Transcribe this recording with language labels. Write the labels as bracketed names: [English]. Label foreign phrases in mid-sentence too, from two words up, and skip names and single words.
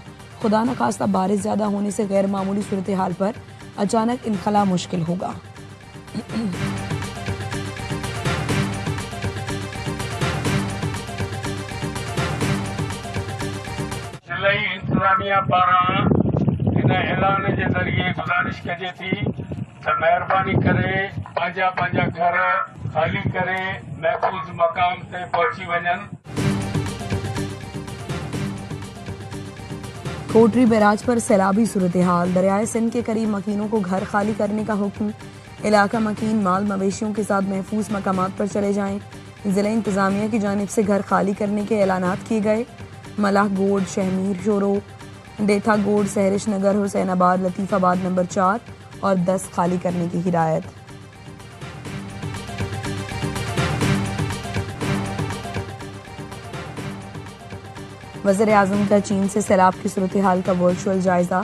[Urdu] خدا نہ خواستہ بارش زیادہ ہونے سے غیر معمولی صورت حال پر اچانک انخلا مشکل ہوگا. [Sindhi] इंतजामिया पारां [Urdu] ان اعلان کے ذریعے [Sindhi] गुजारिश कजे थी त मेहरबानी करे पंहिंजा घर खाली करे महफूज मकाम ते पहुंची वञनि। [Urdu] کوٹری بیراج پر سیلابی صورت حال. دریائے سندھ کے قریب مکینوں کو گھر خالی کرنے کا حکم۔ علاقہ مکین مال مویشیوں کے ساتھ محفوظ مقامات پر چلے جائیں. ضلع انتظامیہ کی جانب سے گھر خالی کرنے کے اعلانات کیے گئے. मलाह गोड, शहमीर, शोरो, डेथा गोड, سحرش نگر، حسین آباد، لطیف آباد نمبر 4 اور 10 خالی کرنے کی ہدایت. وزیر اعظم کا چین سے سیلاب کی صورت حال کا ورچوئل جائزہ.